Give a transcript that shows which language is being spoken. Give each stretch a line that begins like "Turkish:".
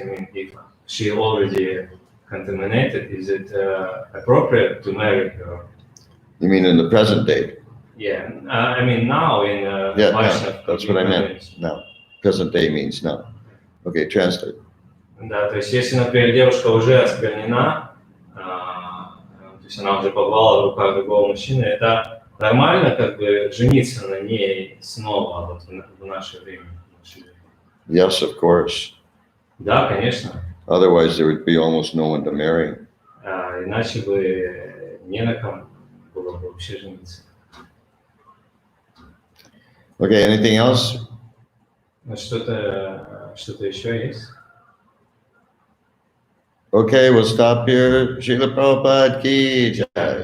English: I mean, if she already contaminated, is it appropriate to marry her? You mean in the present day? Yeah, I mean now in Vaishnav. That's what I meant. Now, present day means now. Okay, translate.
Russian: Да, то есть если, например, девушка уже осквернена, то есть она уже побывала в руках другого мужчины, это нормально как бы жениться на ней снова вот в наше время?
English: Yes, of course.
Russian: Да, конечно.
English: Otherwise there would be almost no one to marry.
Russian: Иначе бы не на ком было бы вообще жениться.
English: Okay, anything else?
Russian: Что-то еще есть?
English: Okay, we'll stop here. Srila Prabhupada ki jai.